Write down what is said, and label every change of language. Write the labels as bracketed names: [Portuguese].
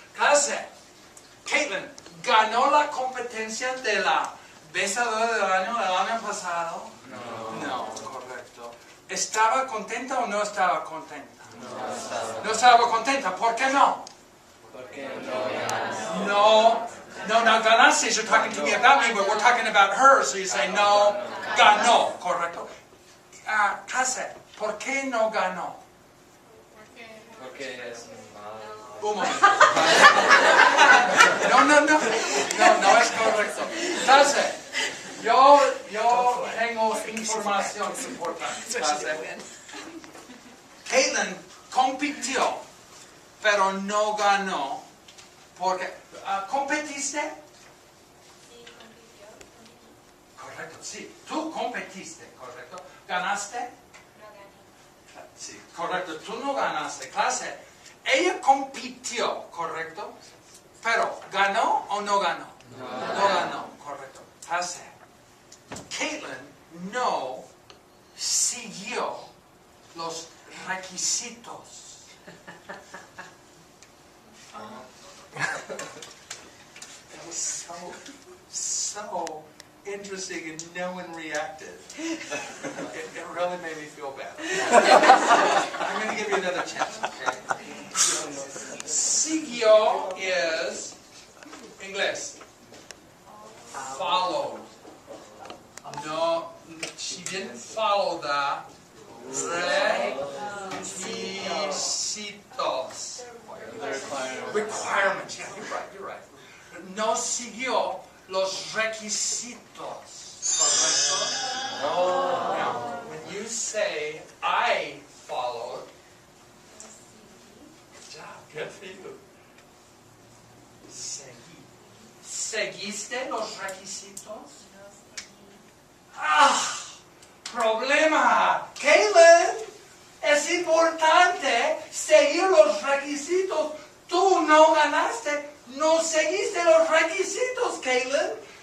[Spanish] Clase, Caitlin, ¿ganó la competencia de la besadora del año pasado? No, correcto. ¿Estaba contenta o no estaba contenta? No estaba contenta, ¿por qué no? Porque No, ganaste. [English] You're talking to me about me, but we're talking about her, so you say [Spanish] no, ganó, correcto. Clase, ¿por qué no ganó? Porque es malo. Un momento. No es correcto. Entonces, yo tengo información importante. Caitlin compitió, pero no ganó, porque ¿competiste? Sí, compitió. Correcto, sí. Tú competiste, correcto. ¿Ganaste? No gané. Sí, correcto. Tú no ganaste. Clase, ella compitió, correcto. Pero, ¿ganó o no ganó? No ganó, correcto. Clase, Caitlin no siguió los requisitos. [English] That was so interesting and no one reacted. It really made me feel bad. I'm going to give you another chance, okay? Siguió is English. Followed. No, she didn't follow the requisitos. Requirements. Yeah, you're right. [Spanish] No siguió los requisitos. Correcto? [English] Now, when you say I followed, good job, good for you. [Spanish] Seguí. ¿Seguiste los requisitos? No seguí. Problema. Caitlin, es importante seguir los requisitos. Tú no ganaste, no seguiste los requisitos, Caitlin.